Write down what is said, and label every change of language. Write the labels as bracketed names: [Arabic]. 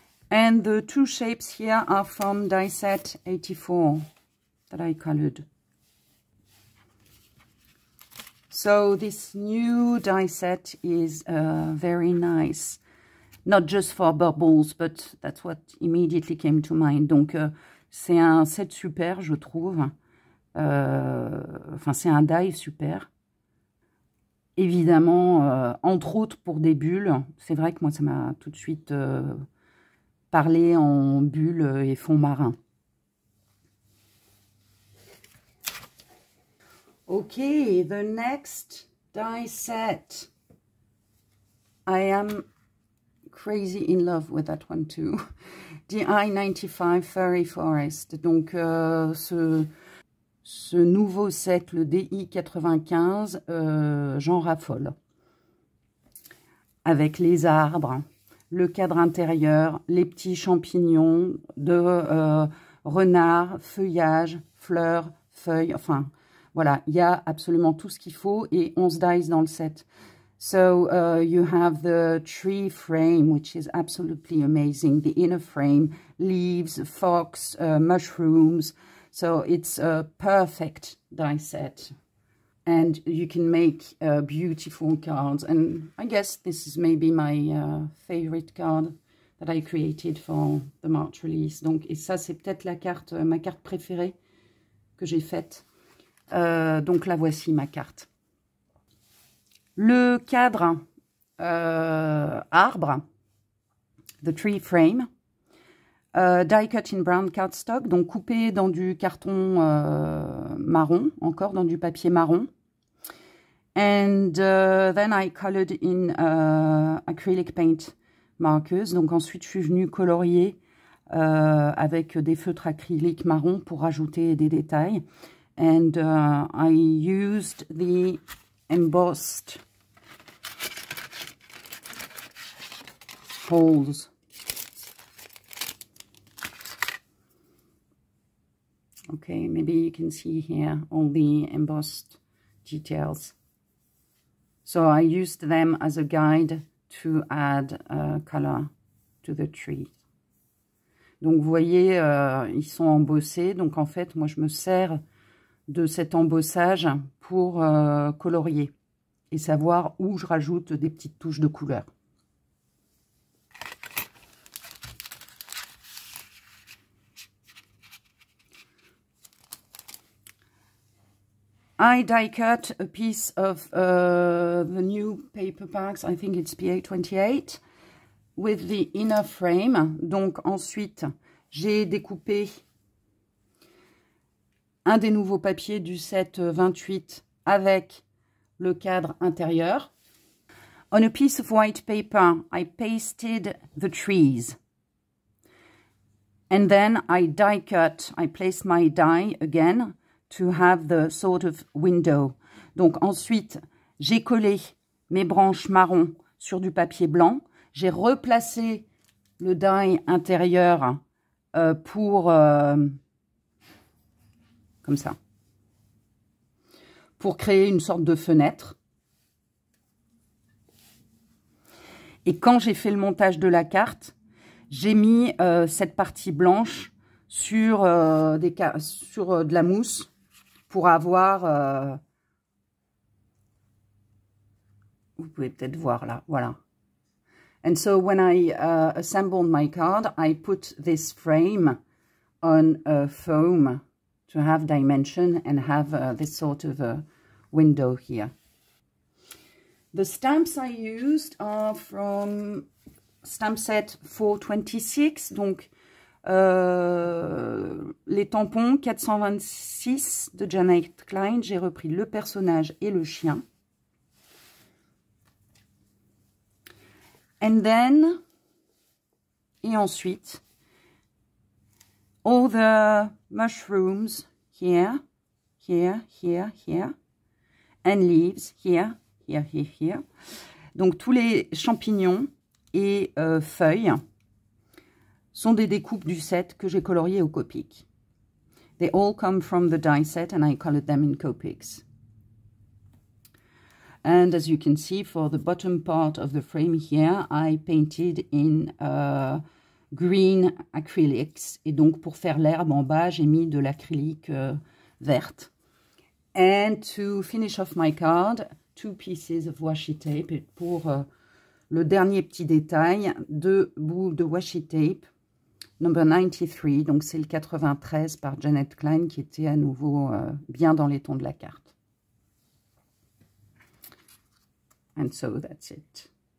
[English] And the two shapes here are from die set 84 that I colored. So this new die set is very nice. Not just for bubbles, but that's what immediately came to mind. [French] Donc C'est un set super, je trouve. Enfin, c'est un die super. Évidemment, entre autres pour des bulles. C'est vrai que moi, ça m'a tout de suite parlé en bulles et fond marin. [English] Okay, the next die set. I am crazy in love with that one too. [French] The I-95 Furry Forest. Donc, ce nouveau set, le DI-95, j'en raffole. Avec les arbres, le cadre intérieur, les petits champignons de renards, feuillage, fleurs, feuilles, enfin, voilà, il y a absolument tout ce qu'il faut et 11 dies dans le set. [English] So you have the tree frame, which is absolutely amazing. The inner frame, leaves, fox, mushrooms. So it's a perfect die set. And you can make beautiful cards. And I guess this is maybe my favorite card that I created for the March release. [French] Donc, et ça, c'est peut-être la carte, ma carte préférée que j'ai faite. Donc, la voici, ma carte. Le cadre arbre, [English] the tree frame, die cut in brown cardstock, [French] donc coupé dans du carton marron, encore dans du papier marron. [English] And then I colored in acrylic paint markers. [French] Donc ensuite, je suis venue colorier avec des feutres acryliques marron pour rajouter des détails. [English] And I used the embossed holes. Okay, maybe you can see here all the embossed details. So I used them as a guide to add color to the tree. [French] Donc vous voyez, ils sont embossés. Donc en fait, moi je me sers de cet embossage pour colorier et savoir où je rajoute des petites touches de couleur. [English] I die cut a piece of the new paper packs, I think it's PA28, with the inner frame. [French] Donc ensuite, j'ai découpé un des nouveaux papiers du set 28 avec le cadre intérieur. [English] On a piece of white paper, I pasted the trees. And then I die cut, I placed my die again to have the sort of window. [French] Donc ensuite, j'ai collé mes branches marron sur du papier blanc. J'ai replacé le die intérieur pour comme ça, pour créer une sorte de fenêtre. Et quand j'ai fait le montage de la carte, j'ai mis cette partie blanche sur, de la mousse pour avoir... vous pouvez peut-être voir là, voilà. [English] And so when I assembled my card, I put this frame on a foam to have dimension and have this sort of a window here. The stamps I used are from stamp set 426, [French] donc les tampons 426 de Janet Klein. J'ai repris le personnage et le chien. [English] And then, [French] et ensuite, [English] all the mushrooms here, here, here, here, and leaves here, here, here, here. [French] Donc tous les champignons et feuilles sont des découpes du set que j'ai coloriées au Copic. [English] They all come from the die set and I colored them in Copics. And as you can see, for the bottom part of the frame here, I painted in green acrylics. [French] Et donc, pour faire l'herbe en bas, j'ai mis de l'acrylique verte. [English] And to finish off my card, 2 pieces of washi tape. [French] Et pour le dernier petit détail, 2 bouts de washi tape [English] number 93, [French] donc c'est le 93 par Janet Klein qui était à nouveau bien dans les tons de la carte. [English] And so that's it.